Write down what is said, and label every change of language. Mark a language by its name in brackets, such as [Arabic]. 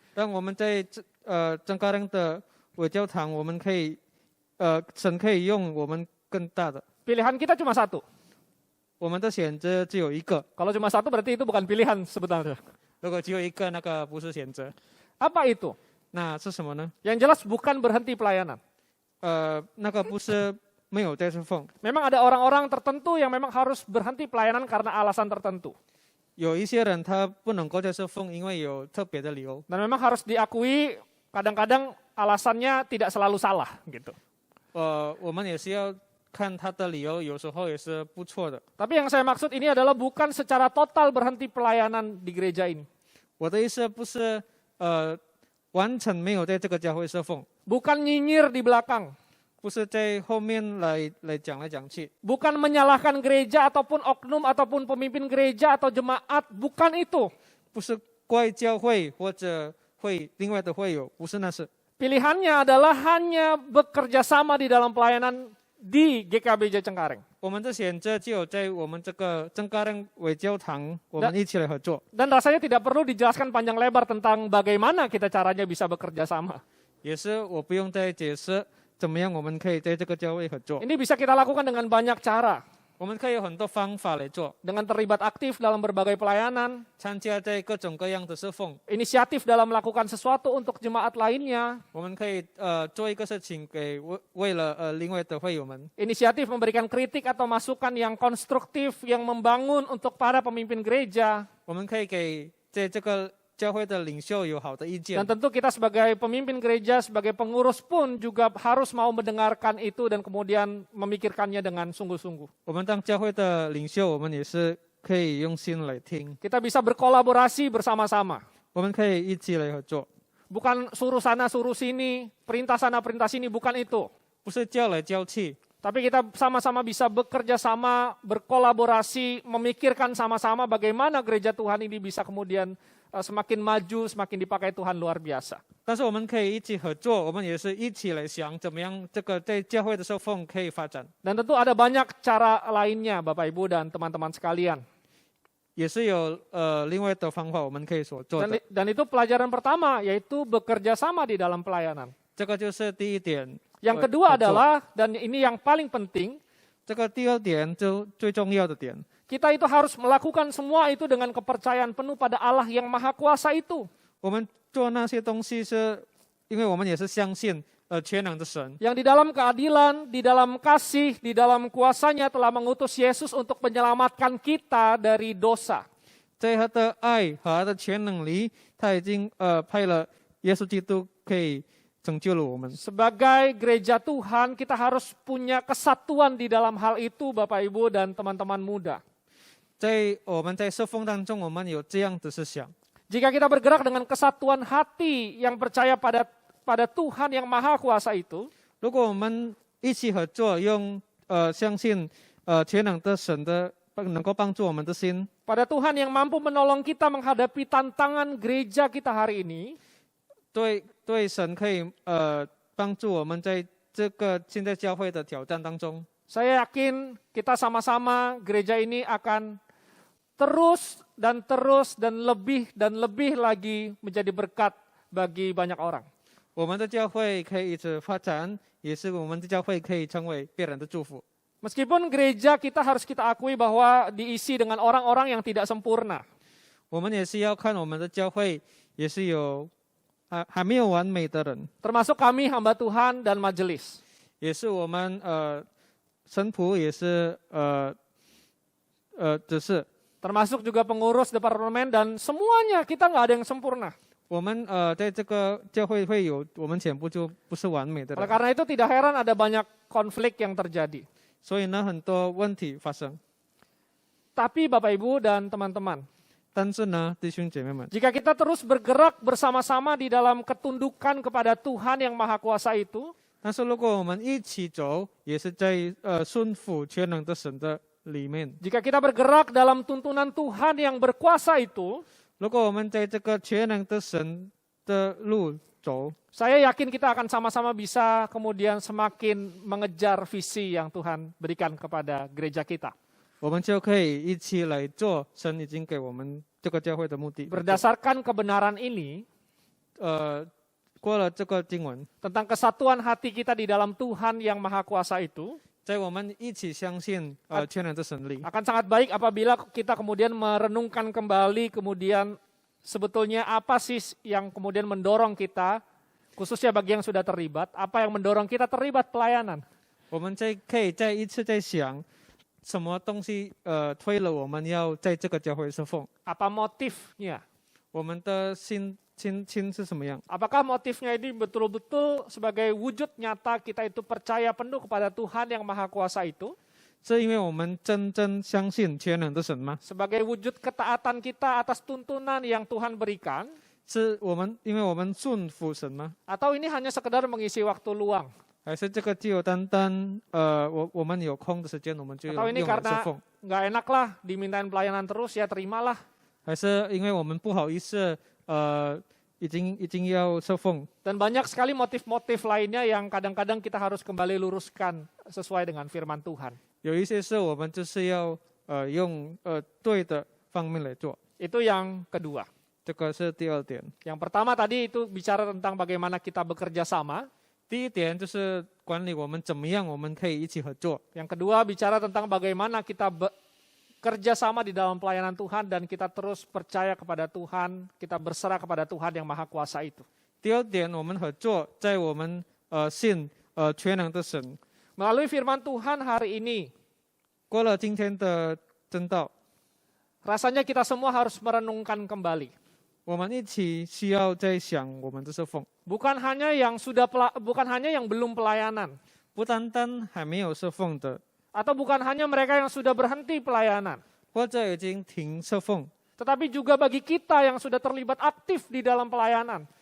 [Chinese] 让我们在真高粱的伪教堂，我们可以神可以用我们更大的。 [Indonesian] pilihan kita cuma satu. [Chinese] 我们的选择只有一个， [Indonesian] Kalau cuma satu berarti itu bukan pilihan sebenarnya. [Chinese] 如果只有一个，那个不是选择， [Indonesian] Apa itu? [Chinese] 那是什么呢？ [Indonesian] Yang jelas bukan berhenti pelayanan. [Chinese] 那个不是没有在侍奉， [Indonesian] Memang ada orang-orang tertentu yang memang harus berhenti pelayanan karena alasan tertentu. [Chinese] 有一些人他不能够在侍奉，因为有特别的理由。 [Indonesian] Dan memang harus diakui kadang-kadang alasannya tidak selalu salah gitu. [Chinese] 我们也是要看他的理由，有时候也是不错的。 [Indonesian] Tapi yang saya maksud ini adalah bukan secara total berhenti pelayanan di gereja ini. [Chinese] 我的意思不是完全没有在这个教会侍奉， [Indonesian] Bukan nyinyir di belakang. [Chinese] 不是在后面来讲来讲去， [Indonesian] Bukan menyalahkan gereja ataupun oknum ataupun pemimpin gereja atau jemaat. Bukan itu. [Chinese] 不是怪教会或者另外的会友，不是那是。 [Indonesian] Pilihannya adalah hanya bekerja sama di dalam pelayanan di GKBJ Cengkareng. [Chinese] 我们的选择只有在我们这个真高粱伪教堂，我们一起来合作。 [Indonesian] Dan rasanya tidak perlu dijelaskan panjang lebar tentang bagaimana kita caranya bisa bekerja sama. [Chinese] 也是我不用再解释怎么样我们可以在这个教会合作， [Indonesian] Ini bisa kita lakukan dengan banyak cara. [Chinese] 我们可以有很多方法来做， [Indonesian] Dengan terlibat aktif dalam berbagai pelayanan, [Chinese] 参加在各种各样的侍奉， [Indonesian] inisiatif dalam melakukan sesuatu untuk jemaat lainnya, [Chinese] 我们可以做一个事情给为了另外的会友们， [Indonesian] inisiatif memberikan kritik atau masukan yang konstruktif, yang membangun untuk para pemimpin gereja. [Chinese] 我们可以给在这个教会的领袖有好的意见 [Indonesian] Dan。 tentu kita sebagai pemimpin gereja, sebagai pengurus pun juga harus mau mendengarkan itu dan kemudian memikirkannya dengan sungguh-sungguh. [Chinese] 我们当教会的领袖，我们也是可以用心来听， [Indonesian] Kita bisa berkolaborasi bersama-sama. [Chinese] 我们可以一起来合作， [Indonesian] Bukan suruh sana, suruh sini, perintah sana, perintah sini, bukan itu. [Chinese] 不是叫来叫去， [Indonesian] Tapi kita sama-sama bisa bekerja sama, berkolaborasi, memikirkan sama-sama bagaimana gereja Tuhan ini bisa kemudian semakin maju, semakin dipakai Tuhan luar biasa. [Chinese] 但是我们可以一起合作，我们也是一起来想怎么样这个在教会的侍奉可以发展， [Indonesian] Dan tentu ada banyak cara lainnya Bapak Ibu dan teman-teman sekalian. [Chinese] 也是有另外的方法我们可以所做的。 [Indonesian] Dan itu pelajaran pertama, yaitu bekerja sama di dalam pelayanan. [Chinese] 这个就是第一点。 [Indonesian] Yang kedua adalah, dan ini yang paling penting, [Chinese] 这个第二点就最重要的点， [Indonesian] kita itu harus melakukan semua itu dengan kepercayaan penuh pada Allah yang Maha Kuasa itu. [Chinese] 我们做那些东西是因为我们也是相信全能的神， [Indonesian] Yang di dalam keadilan, di dalam kasih, di dalam kuasanya telah mengutus Yesus untuk menyelamatkan kita dari dosa. [Chinese] 在他的爱和他的全能里，他已经派了耶稣基督可以拯救了我们。 [Indonesian] Sebagai gereja Tuhan, kita harus punya kesatuan di dalam hal itu, Bapak Ibu dan teman-teman muda. [Chinese] 我们在侍奉当中，我们有这样的思想。 [Indonesian] Jika kita bergerak dengan kesatuan hati yang percaya pada Tuhan yang Maha Kuasa itu, [Chinese] 如果我们一起合作，用相信全能的神的能够帮助我们的心， [Indonesian] pada Tuhan yang mampu menolong kita menghadapi tantangan gereja kita hari ini, [Chinese] 对神可以帮助我们在这个现在教会的挑战当中。 [Indonesian] saya yakin kita sama-sama gereja ini akan terus dan lebih lagi menjadi berkat bagi banyak orang. [Chinese] 我们的教会可以一直发展，也是我们的教会可以成为别人的祝福。 [Indonesian] Meskipun gereja kita harus kita akui bahwa diisi dengan orang-orang yang tidak sempurna. [Chinese] 我们也是要看我们的教会也是有还没有完美的人， [Indonesian] Termasuk kami hamba Tuhan dan majelis. [Chinese] 也是我们神仆，也是只是 [Indonesian] Termasuk juga pengurus departemen dan semuanya kita nggak ada yang sempurna. [Chinese] 我们在这个教会会有我们全部就不是完美的 [Indonesian] Oleh [Chinese] 人， [Indonesian] karena itu tidak heran ada banyak konflik yang terjadi. [Chinese] 所以呢很多问题发生。 [Indonesian] Tapi Bapak Ibu dan teman-teman, [Chinese] 但是呢，弟兄姐妹们， [Indonesian] jika kita terus bergerak bersama-sama di dalam ketundukan kepada Tuhan yang Maha Kuasa itu, [Chinese] 但是如果我们一起走，也是在顺服全能的神的里面。 [Indonesian] jika kita bergerak dalam tuntunan Tuhan yang berkuasa itu, [Chinese] 如果我们在这个全能的神的路走， [Indonesian] saya yakin kita akan sama-sama bisa kemudian semakin mengejar visi yang Tuhan berikan kepada gereja kita. [Chinese] 我们就可以一起来做神已经给我们这个教会的目的。 [Indonesian] Berdasarkan kebenaran ini, [Chinese] 过了这个经文， [Indonesian] tentang kesatuan hati kita di dalam Tuhan yang Maha Kuasa itu, [Chinese] 在我们一起相信全能的神力， [Indonesian] akan sangat baik apabila kita kemudian merenungkan kembali kemudian sebetulnya apa sih yang kemudian mendorong kita, khususnya bagi yang sudah terlibat, apa yang mendorong kita terlibat pelayanan. [Chinese] 我们可以再一次在想，什么东西推了我们要在这个教会侍奉？ [Indonesian] Apa motifnya? [Chinese] 我们的心是什么样？ [Indonesian] Apakah motifnya ini betul-betul sebagai wujud nyata kita itu percaya penuh kepada Tuhan yang Maha Kuasa itu? [Chinese] 是因为我们真正相信全能的神吗？ [Indonesian] Sebagai wujud ketaatan kita atas tuntunan yang Tuhan berikan? [Chinese] 是因为我们顺服神吗？ [Indonesian] Atau ini hanya sekedar mengisi waktu luang? [Chinese] 还是这个只有单单我们有空的时间，我们就 [Indonesian] Atau [Chinese] 用 [Indonesian] ini [Chinese] 来侍 [Indonesian] karena [Chinese] 奉？ [Indonesian] nggak enak lah dimintain pelayanan terus ya terimalah. [Chinese] 还是因为我们不好意思已经要侍奉？ [Indonesian] Dan banyak sekali motif-motif lainnya yang kadang-kadang kita harus kembali luruskan sesuai dengan firman Tuhan. [Chinese] 有一些是我们就是要用对的方面来做， [Indonesian] Itu yang kedua. [Chinese] 这个是第二点。 [Indonesian] Yang pertama tadi itu bicara tentang bagaimana kita bekerja sama. [Chinese] 第一点就是管理我们怎么样，我们可以一起合作。 [Indonesian] Yang kedua bicara tentang bagaimana kita bekerja sama di dalam pelayanan Tuhan dan kita terus percaya kepada Tuhan, kita berserah kepada Tuhan yang Maha Kuasa itu. [Chinese] 第二点，我们合作，在我们信全能的神。 [Indonesian] Melalui firman Tuhan hari ini, [Chinese] 过了今天的真道， [Indonesian] rasanya kita semua harus merenungkan kembali. [Chinese] 我们一起需要在想我们的侍奉， [Indonesian] Bukan hanya yang belum pelayanan, [Chinese] 不单单还没有侍奉的， [Indonesian] atau bukan hanya mereka yang sudah berhenti pelayanan, [Chinese] 或者已经停侍奉， [Indonesian] tetapi juga bagi kita yang sudah terlibat aktif di dalam pelayanan.